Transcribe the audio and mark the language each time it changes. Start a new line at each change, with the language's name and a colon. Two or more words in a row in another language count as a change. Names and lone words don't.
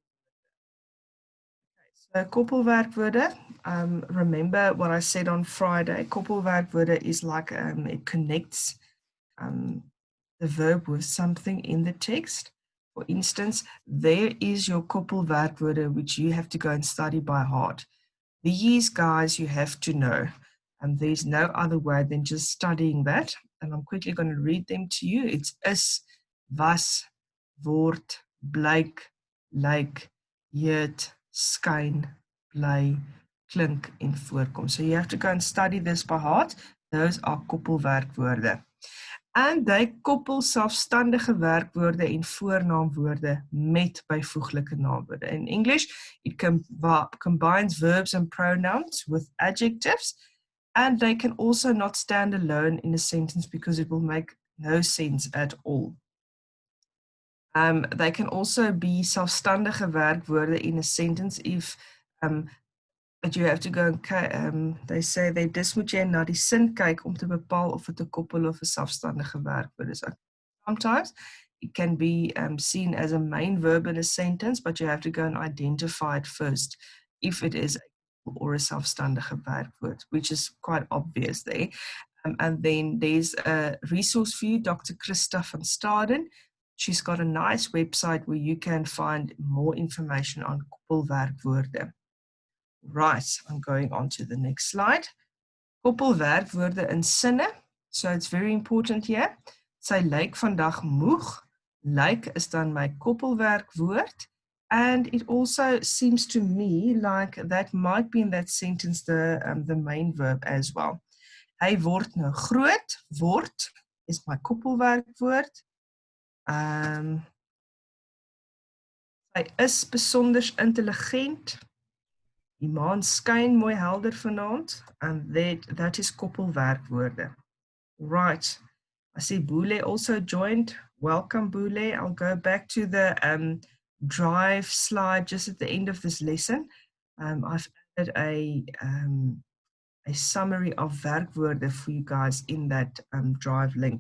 English: So koppelwerkwoorde, remember what I said on Friday, koppelwerkwoorde is like it connects the verb with something in the text. For instance, there is your koppelwerkwoorde, which you have to go and study by heart. These guys you have to know, and there's no other way than just studying that. And I'm quickly going to read them to you.
Afrikaans: It's is, was, word, blyk, lyk, heet, skyn, bly, klink, en voorkom.
English: So you have to go and study this by heart. Those are koppelwerkwoorde.
Afrikaans: En hy koppel selfstandige werkwoorde en voornaamwoorde met byvoeglike naamwoorde.
English: In English, it combines verbs and pronouns with adjectives, and they can also not stand alone in a sentence because it will make no sense at all. They can also be
Afrikaans: selfstandige werkwoorde
English: in a sentence if but you have to go and they say
Afrikaans: dis moet jy na die sin kyk om te bepaal of dit 'n koppel of 'n selfstandige werkwoord is.
English: Sometimes it can be seen as a main verb in a sentence, but you have to go and identify it first if it is a koppel or a
Afrikaans: selfstandige werkwoord,
English: which is quite obvious there. And then there's a resource for you, Dr. Christa van Staden. She's got a nice website where you can find more information on koppelwerkwoorde. Right, I'm going on to the next slide.
Afrikaans: Koppelwerkwoorde in sinne.
English: So it's very important here.
Afrikaans: Sy lyk vandag moeg. Lyk is dan my koppelwerkwoord.
English: And it also seems to me like that might be in that sentence the main verb as well.
Afrikaans: Hy word nou groot. Word is my koppelwerkwoord. Hy is besonder intelligent. Die maan skyn mooi helder vanaand,
English: and that is koppelwerkwoorde. Right. I see Boole also joined. Welcome, Boole. I'll go back to the drive slide just at the end of this lesson. I've added a summary of werkwoorde for you guys in that drive link.